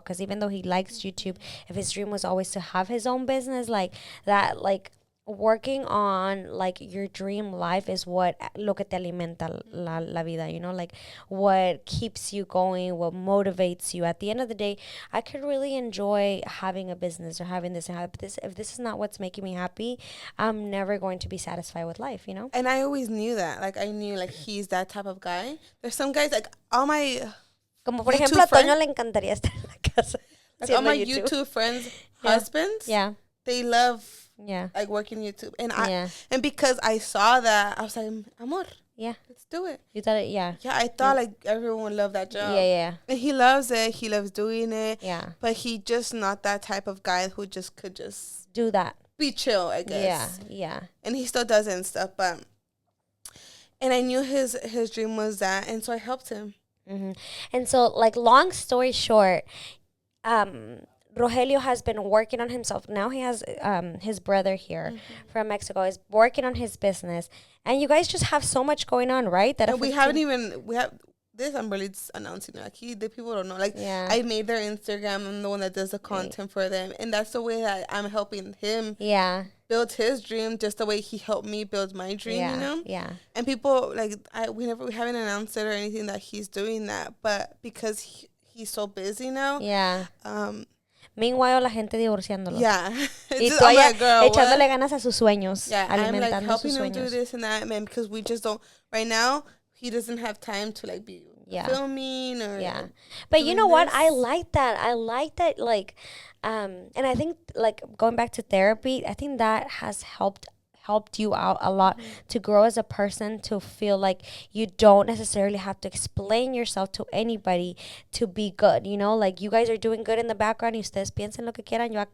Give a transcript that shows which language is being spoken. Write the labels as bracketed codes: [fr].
[en] Because even though he likes YouTube, if his dream was always to have his own business, like, that, like, working on, like, your dream life is [es] lo que te alimenta la vida, [en] like, what keeps you going, what motivates you. At the end of the day, I could really enjoy having a business or having this and have this. If this is not what's making me happy, I'm never going to be satisfied with life, And I always knew that. Like, I knew, like, he's that type of guy. There's some guys, like, all my [es] como por ejemplo, a Toño le encantaría estar en la casa. [en] Like, all my YouTube friends, husbands, Yeah. they love Yeah. like working YouTube, and Yeah. and because I saw that, I was like, amor, Yeah. let's do it. You thought it, yeah. Yeah, I thought like everyone would love that job. Yeah, yeah. And he loves it. He loves doing it. Yeah. But he just not that type of guy who just could just Do that. be chill, I guess. Yeah. Yeah. And he still does it and stuff, but and I knew his dream was that, and so I helped him. Mm-hmm. And so, like, long story short, Rogelio has been working on himself. Now he has his brother here from Mexico is working on his business, and you guys just have so much going on, right? That And we haven't even this. I'm really just announcing it. Like the people don't know. Like I made their Instagram. I'm the one that does the content for them, and that's the way that I'm helping him. Yeah. Build his dream just the way he helped me build my dream. Yeah. You know. Yeah. And people like we haven't announced it or anything that he's doing that, but because he's so busy now. Yeah. Meanwhile, [es] la gente divorciándolo. [en] Yeah. [es] Y tú allá echándole ganas a sus sueños. [en] Yeah, [es] alimentando [en] I'm like helping [es] sus [en] him [es] sueños. [en] do this and that, man, because we just don't. Right now, he doesn't have time to like be filming or. Yeah, but you know what? I like that. Like, and I think like going back to therapy, I think that has helped you out a lot to grow as a person, to feel like you don't necessarily have to explain yourself to anybody to be good, you know, like you guys are doing good in the background [es] y ustedes piensen lo que quieran,